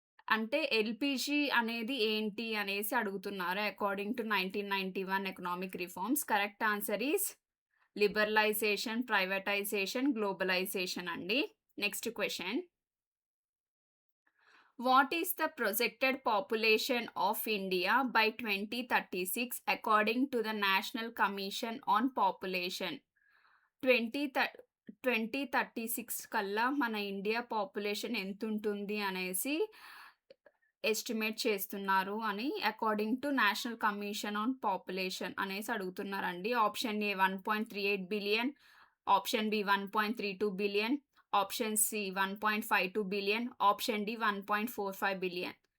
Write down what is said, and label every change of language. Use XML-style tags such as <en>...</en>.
<te>అంటే ఎల్‌పీజీ అనేది ఏంటి అనేసి అడుగుతున్నారు.</te> <en>According to 1991 economic reforms correct answer is liberalisation, privatisation, globalisation అండి. Next question. What is the projected population of India by 2036 according to the National Commission on Population?</en> <te>2036 కల్లా మన India population ఎంతుంటుంది అనేసి ఎస్టిమేట్ చేస్తున్నారు అని according to national commission on population అనేసి అడుగుతున్నారండి.</te> <en>Option A 1.38 billion, option B 1.32 billion, option C 1.52 billion, option D 1.45 billion.</en>